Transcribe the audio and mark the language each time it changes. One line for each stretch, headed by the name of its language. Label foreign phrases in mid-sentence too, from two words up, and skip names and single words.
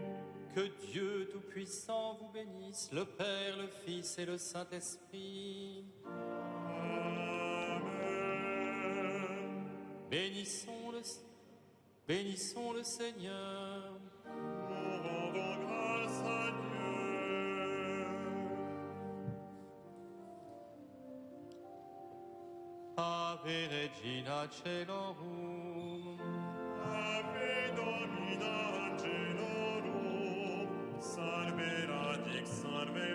French: Que Dieu Tout-Puissant vous bénisse, le Père, le Fils et le Saint-Esprit. Amen. Bénissons le Seigneur. Nous rendons grâce à Dieu.
Latin: Ave Regina Caelorum. Ave Domina Angelorum, salve radix, salve